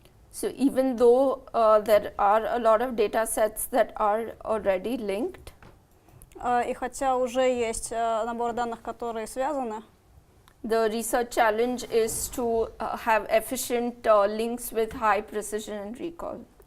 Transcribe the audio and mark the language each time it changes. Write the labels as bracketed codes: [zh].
[en] So even though there are a lot of data sets that are already linked, [ru] и хотя уже есть набор данных, которые связаны, [en] the research challenge is to have efficient links with high precision and recall.